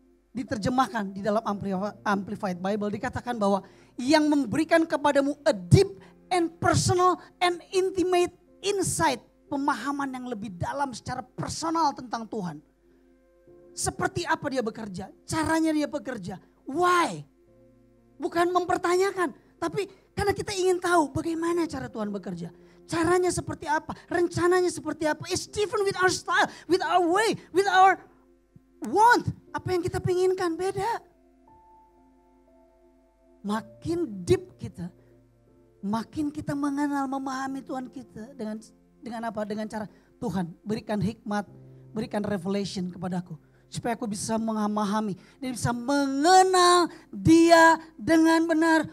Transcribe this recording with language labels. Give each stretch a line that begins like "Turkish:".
Indonesian: Diterjemahkan di dalam Amplified Bible dikatakan bahwa yang memberikan kepadamu
English: a deep and personal and intimate insight,
Indonesian: pemahaman yang lebih dalam secara personal tentang Tuhan. Seperti apa dia bekerja, caranya dia bekerja, why? Bukan mempertanyakan, tapi karena kita ingin tahu bagaimana cara Tuhan bekerja. Caranya seperti apa, rencananya seperti apa.
English: It's different with our style, with our way, with our want.
Indonesian: Apa yang kita inginkan beda. Makin deep kita, makin kita mengenal, memahami Tuhan kita dengan apa? Dengan cara Tuhan berikan hikmat, berikan revelation kepadaku. Supaya aku bisa memahami dan bisa mengenal dia dengan benar.